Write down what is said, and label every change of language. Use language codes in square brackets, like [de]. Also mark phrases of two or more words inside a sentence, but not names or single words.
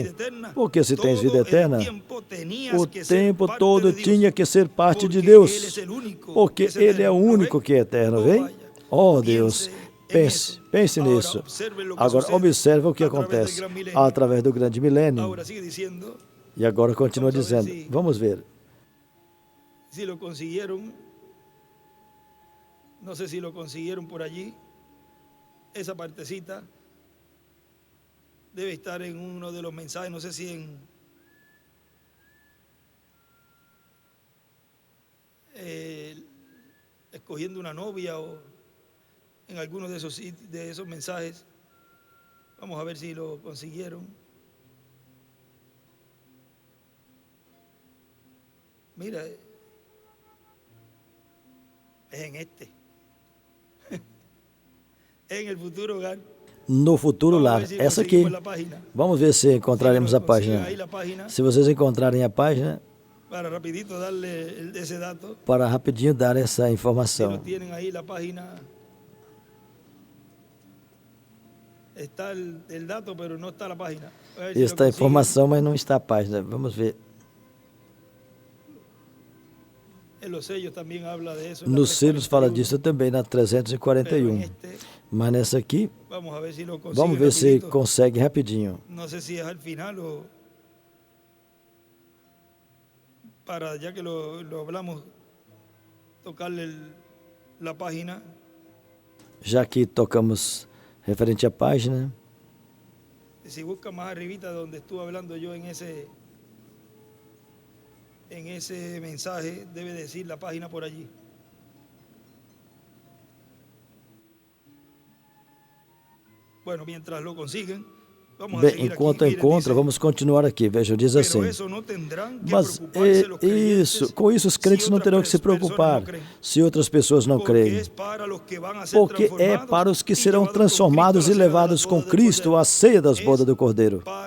[pt] Porque se tens vida eterna, o tempo todo tinha que ser parte de Deus. Porque Ele é o único que é eterno, vem? Oh Deus, pense nisso. Agora observe o que acontece através do grande milênio. E agora continua dizendo, vamos ver. [es] No sé si lo consiguieron por allí. Esa partecita debe estar en uno de los mensajes, no sé si escogiendo una novia o en alguno de esos mensajes. Vamos a ver si lo consiguieron. Mira, es en este. [pt] No futuro lar, essa aqui. Vamos ver se encontraremos a página. Se vocês encontrarem a página, para rapidinho dar essa informação. Está a informação, mas não está a página. Vamos ver. Nos selos fala disso também, na 341. Mas nessa aqui, vamos ver se consegue rapidinho. Não sei se é ao final ou para, já que [es] lo hablamos, tocarle [pt] a página. Já que tocamos referente à página. Se busca mais arribita onde estou falando eu em [es] ese mensaje, debe decir la página por allí. Bueno, mientras lo consiguen, vamos a seguir [pt] enquanto aqui. Encontra, vamos continuar aqui. Veja, diz assim. Mas com isso os crentes não terão que se preocupar se outras pessoas não creem. Porque é para os que serão transformados e levados com Cristo à ceia das bodas do Cordeiro.